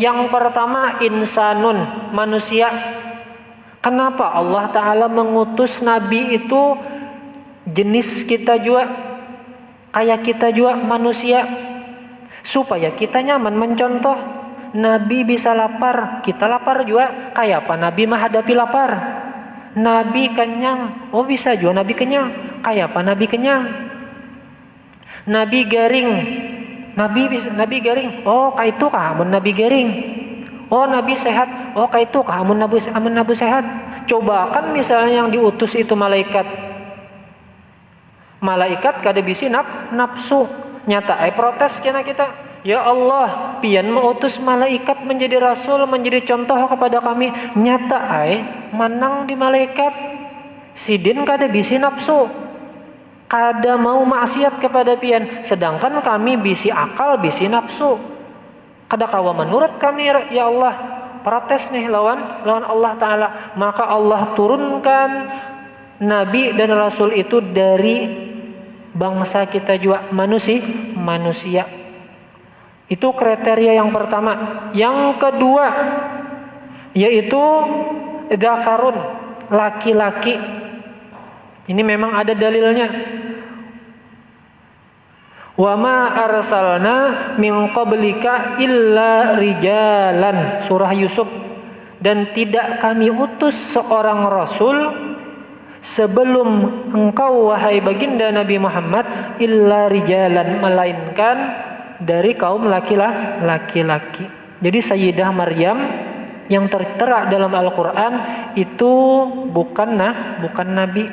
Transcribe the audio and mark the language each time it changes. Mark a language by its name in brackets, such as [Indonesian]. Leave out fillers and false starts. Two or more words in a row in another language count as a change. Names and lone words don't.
[Indonesian] Yang pertama, insanun, manusia. Kenapa Allah Ta'ala mengutus Nabi itu jenis kita juga, kayak kita juga manusia, supaya kita nyaman mencontoh. Nabi bisa lapar, kita lapar juga. Kayak apa Nabi menghadapi lapar? Nabi kenyang, oh bisa juga Nabi kenyang. Kayak apa Nabi kenyang? [Banjar] Nabi garing, Nabi garing, oh kayak itu kah Nabi garing? Oh Nabi sehat, oh kayak itu amun Nabi sehat. Coba kan misalnya yang diutus itu malaikat kada bisi nafsu, nyata protes kena kita. Ya Allah, pian mengutus malaikat menjadi rasul, menjadi contoh kepada kami. Nyata manang di malaikat, sidin kada bisi nafsu, kada mau maksiat kepada pian. Sedangkan kami bisi akal, bisi nafsu. Kada kawa menurut kami, ya Allah, protes nih lawan Allah Ta'ala. [Indonesian] Maka Allah turunkan Nabi dan Rasul itu dari bangsa kita juga, manusia. Itu kriteria yang pertama. Yang kedua, yaitu dzakarun, laki-laki. Ini memang ada dalilnya. [Arabic] Wa ma arsalna min qablika illa rijalan, [Indonesian] surah Yusuf. Dan tidak kami utus seorang rasul sebelum engkau wahai baginda Nabi Muhammad [Arabic] illa rijalan, [Indonesian] melainkan dari kaum laki-laki. Jadi Sayyidah Maryam yang tertera dalam Al-Qur'an itu bukan nabi.